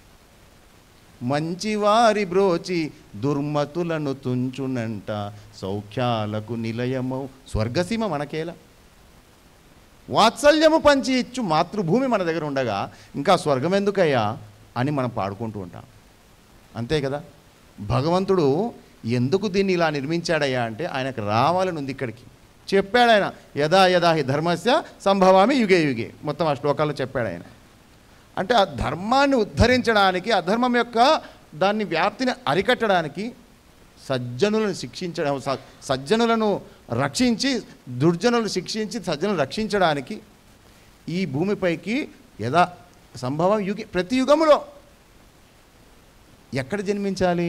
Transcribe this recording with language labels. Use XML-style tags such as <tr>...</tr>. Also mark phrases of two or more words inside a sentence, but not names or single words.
<te>మంచివారి బ్రోచి దుర్మతులను తుంచునంట, సౌఖ్యాలకు నిలయమౌ స్వర్గసీమ మనకేలా. వాత్సల్యము పంచి ఇచ్చు మాతృభూమి మన దగ్గర ఉండగా ఇంకా స్వర్గం ఎందుకయ్యా అని మనం పాడుకుంటూ ఉంటాం. అంతే కదా. భగవంతుడు ఎందుకు దీన్ని ఇలా నిర్మించాడయ్యా అంటే ఆయనకు రావాలని ఉంది ఇక్కడికి. చెప్పాడు ఆయన,</te> <sa>యదా యదా హి ధర్మస్య సంభవామి యుగే యుగే,</sa> <te>మొత్తం ఆ శ్లోకాల్లో చెప్పాడు ఆయన. అంటే ఆ ధర్మాన్ని ఉద్ధరించడానికి, అధర్మం యొక్క దాన్ని వ్యాప్తిని అరికట్టడానికి, సజ్జనులను శిక్షించడం, సజ్జనులను రక్షించి దుర్జనులను శిక్షించి సజ్జనులను రక్షించడానికి ఈ భూమిపైకి</te> <sa>యదా సంభవం యుగే,</sa> <te>ప్రతి యుగములో ఎక్కడ జన్మించాలి?</te>